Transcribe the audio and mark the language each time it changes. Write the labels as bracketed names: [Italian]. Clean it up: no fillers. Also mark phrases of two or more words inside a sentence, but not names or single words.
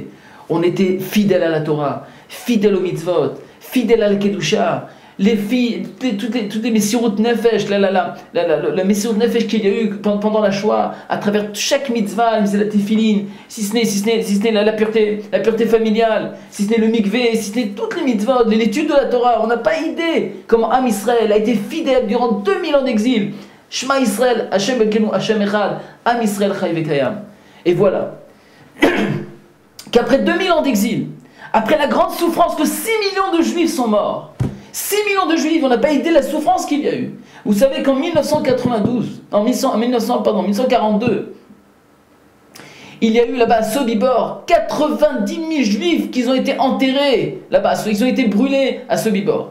[French] On était fidèles à la Torah, fidèles aux mitzvot, fidèles à la Kedusha, les filles, toutes les [Hebrew] מסירות נפש, [French] la [Hebrew] מסירות נפש [French] qu'il y a eu pendant la Shoah, à travers chaque mitzvah, la tefilin, si ce n'est la pureté familiale, si ce n'est le mikvé, si ce n'est toutes les mitzvot, l'étude de la Torah, on n'a pas idée comment [Hebrew] עם ישראל [French] a été fidèle durant 2000 ans d'exil. [Hebrew] שמע ישראל, השם אלוקינו, השם אחד, עם ישראל חי וקיים. [French] Et voilà qu'après 2000 ans d'exil, après la grande souffrance que 6 millions de juifs sont morts, 6 millions de juifs, on n'a pas idée de la souffrance qu'il y a eu. Vous savez qu'en 1942, il y a eu là-bas à Sobibor 90 000 juifs qui ont été enterrés là-bas, ils ont été brûlés à Sobibor.